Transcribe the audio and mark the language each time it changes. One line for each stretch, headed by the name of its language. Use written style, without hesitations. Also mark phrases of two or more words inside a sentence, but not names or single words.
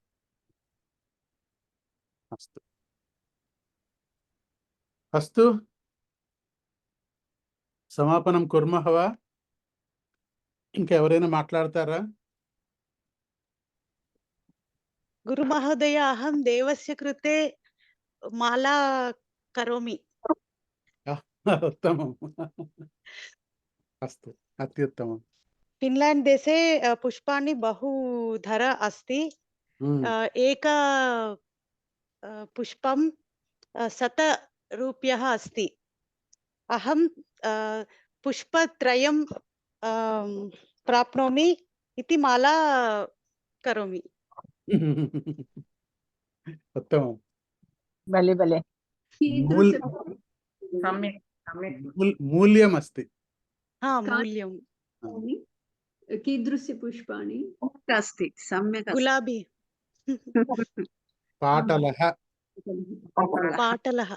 Sanskrit: అస్తు. అస్తు. సమాపనం కుర్మః వా?
Telugu: ఇంకెవరైనా మాట్లాడతారా?
Sanskrit: గురు మహోదయ అహం దేవస్య కృతే మాలా కరోమి. उत्तमम् अस्तु अत्युत्तमम् ఫిన్లాండ్ దేశే పుష్పాణి బహుధర అస్తి. ఏక పుష్పం 100 రూప్యः अस्ति. అహం పుష్పత్రయం ప్రాప్నోమి ఇతి మాలా కరోమి. उत्तमम्
Telugu: భలే భలే.
Sanskrit: कीदृश सम्यक् सम्यक् मूल्यमस्ति మూల్యం पुष्पाणि? कीदृशपुष्पाणि? अस्ति सम्यक् अस्ति।
Telugu: గులాబీ
Sanskrit: पाटलः పాటలः